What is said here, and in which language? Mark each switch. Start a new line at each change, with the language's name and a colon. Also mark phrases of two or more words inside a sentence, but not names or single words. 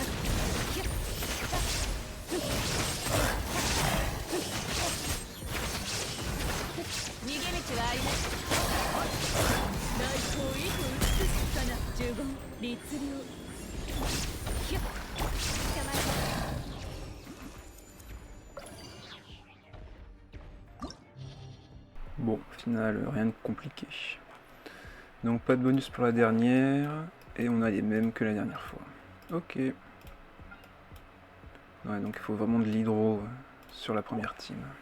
Japanese: 逃げ道はあります。大光意図美しさな呪言律流。捕まえた。
French: Bon, au final, rien de compliqué. Donc pas de bonus pour la dernière, et on a les mêmes que la dernière fois. Ok. Ouais, donc il faut vraiment de l'hydro sur la première team.